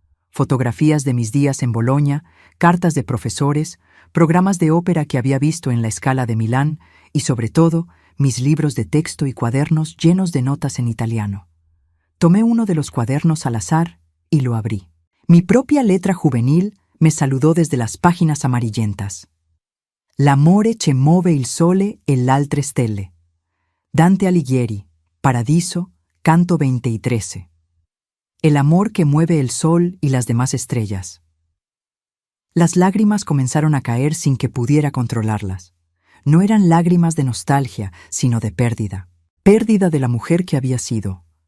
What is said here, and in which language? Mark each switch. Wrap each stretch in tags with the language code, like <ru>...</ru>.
<es>Fotografías de mis días en Bolonia, cartas de profesores, programas de ópera que había visto en la Scala de Milán y, sobre todo, mis libros de texto y cuadernos llenos de notas en italiano. Tomé uno de los cuadernos al azar y lo abrí. Mi propia letra juvenil me saludó desde las páginas amarillentas.</es> <it>L'amore che muove il sole e l'altre stelle.</it> <es>Dante Alighieri, Paradiso, canto 23. El amor que mueve el sol y las demás estrellas. Las lágrimas comenzaron a caer sin que pudiera controlarlas. No eran lágrimas de nostalgia, sino de pérdida. Pérdida de la mujer que había sido.</es>